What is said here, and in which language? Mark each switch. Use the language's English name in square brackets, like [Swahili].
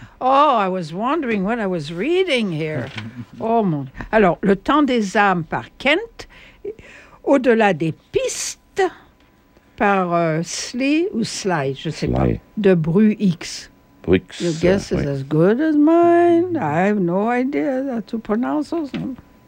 [English] Oh, I was wondering what I was reading here. Oh, mon. [French] Alors, Le Temps des âmes par Kent, Au-delà des pistes par Sly ou Sly, je ne sais Sly. Pas, de Bruix. Bruix. [English] Your guess is as good as mine. I have no idea how to pronounce those names.